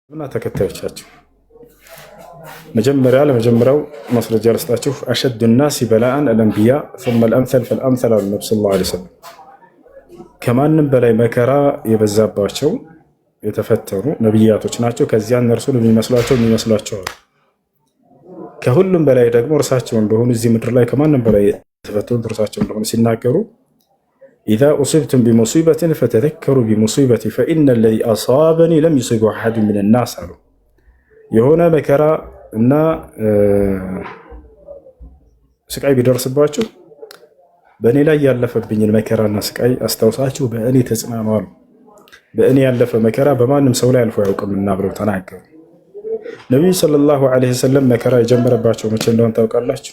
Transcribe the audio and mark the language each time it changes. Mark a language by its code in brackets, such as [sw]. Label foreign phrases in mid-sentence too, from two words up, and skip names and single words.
[am] እና ተከታዮቻቸው ለመጀመሪያው ማስረጃ ልስጣችሁ። [ar] أشد الناس بلاء الأنبياء ثم الامثل فالامثل [am] አሉ ነብዩ [ar] صلى الله عليه وسلم። [am] ከማንም በላይ መከራ የበዛባቸው የተፈተኑ ነብያቶች ናቸው። ከዚያ እነርሱን የሚመስሏቸው አሉ። ከሁሉም በላይ ደግሞ እርሳቸው እንደሆኑ እዚህ ምድር ላይ ከማንም በላይ የተፈተኑት እርሳቸው እንደሆኑ ሲናገሩ [ar] إذا أصبتم بمصيبة فتذكروا بمصيبتي فإن الذي أصابني لم يصيبه أحد من الناس [am] አሉ። የሆነ መከራ እና ስቃይ ቢደርስባችሁ በእኔ ላይ ያለፈብኝን መከራና ስቃይ አስታውሳችሁ በእኔ ተጽናኑ አሉ። በእኔ ያለፈ መከራ በማንም ሰው ላይ አልፎ አያውቅምና ብለው ተናገሩ። ነቢዩ [ar] صلى الله عليه وسلم [am] መከራ የጀመረባቸው መቼ እንደሆነ ታውቃላችሁ?